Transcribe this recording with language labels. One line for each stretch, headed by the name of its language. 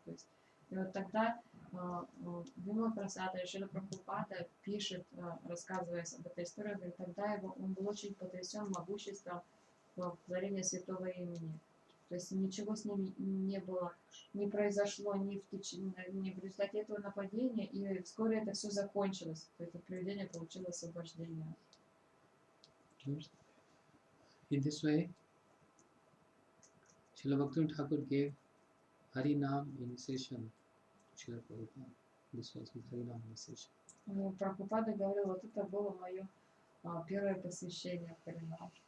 Russian: То есть, и вот тогда Вимала Прасад и Шрила Прабхупада пишет, рассказывая об этой истории, говорит, тогда он был очень потрясен могуществом творения святого имени. То есть ничего с ними не было, не произошло ни в результате этого нападения, и вскоре это все закончилось. То есть привидение получило освобождение.
English: In this way, Srila Bhaktivinoda Thakur gave Harinam initiation to Srila Prabhupada. This was his Harinam initiation.
Russian: Прабхупада говорил, вот это было мое первое посвящение в Харинам.